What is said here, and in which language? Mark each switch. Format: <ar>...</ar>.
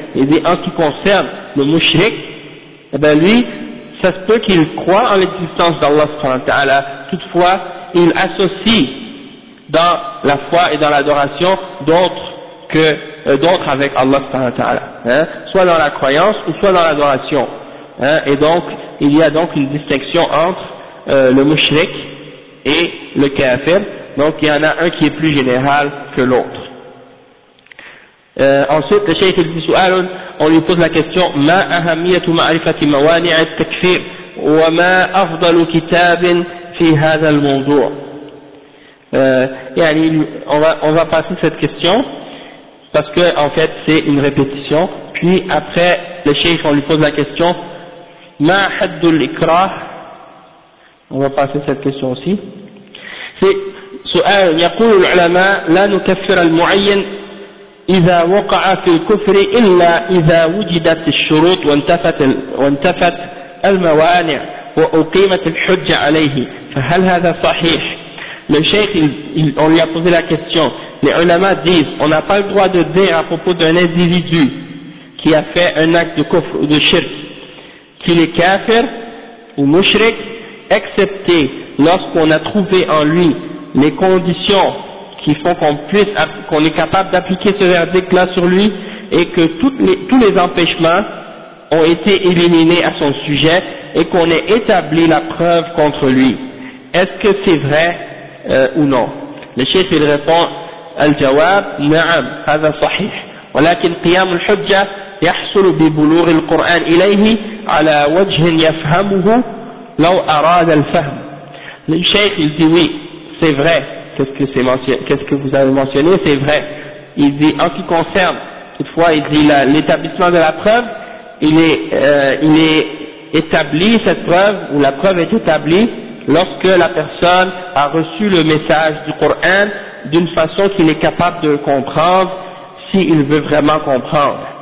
<fr>Et en ce qui concerne le mushrik, eh ben lui ça se peut qu'il croit en l'existence d'Allah subhanahu wa ta'ala, toutefois il associe dans la foi et dans l'adoration d'autres avec Allah subhanahu wa ta'ala, hein, soit dans la croyance ou soit dans l'adoration, hein, et donc il y a donc une distinction entre le mushrik et le kafir, donc il y en a un qui est plus général que l'autre. Ensuite le shaykh il dit, on lui pose la question,</fr> <ar>ما أهمية معرفة موانع التكفير وما أفضل كتاب في هذا الموضوع.</ar> <fr>On va passer cette question parce que en fait c'est une répétition, puis après le cheikh on lui pose la question,</fr> <ar>ma haddul ikrah,</ar> <fr>on va passer cette question aussi.</fr> <ar>C'est سؤال يقول العلماء لا نكفر المعين اذا وقع في الكفر الا اذا وجدت الشروط وانتفت الموانع واقيمت الحجه عليه، فهل هذا صحيح؟</ar> <fr>Le cheikh, on lui a posé la question. Les ulama disent, on n'a pas le droit de dire à propos d'un individu qui a fait un acte de kufr ou de shirk, qu'il est kafir ou mushrik, excepté lorsqu'on a trouvé en lui les conditions qui font qu'on est capable d'appliquer ce verdict-là sur lui, et que tous les empêchements ont été éliminés à son sujet, et qu'on ait établi la preuve contre lui. Est-ce que c'est vrai ou non? Le chef, il répond,</fr> <ar>الجواب نعم هذا صحيح ولكن قيام الحجة يحصل ببلوغ القرآن إليه على وجه يفهمه لو أراد الفهم.</ar> <fr>الشيخ il dit oui, c'est vrai. Qu'est-ce que vous avez mentionné? C'est vrai. Il dit en ce qui concerne, toutefois, il dit l'établissement de la preuve, il est établi cette preuve, ou la preuve est établie lorsque la personne a reçu le message du Coran d'une façon qu'il est capable de comprendre, s'il veut vraiment comprendre.</fr>